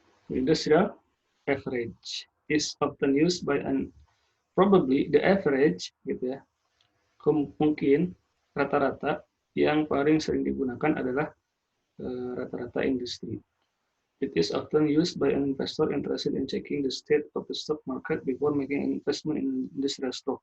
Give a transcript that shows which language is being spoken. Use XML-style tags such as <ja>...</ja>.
<en>The industrial average is often used by an probably the average</en> <id>gitu ya. Mungkin rata-rata yang paling sering digunakan adalah rata-rata industri.</id> <en>It is often used by an investor interested in checking the state of the stock market before making an investment in industrial stock.</en>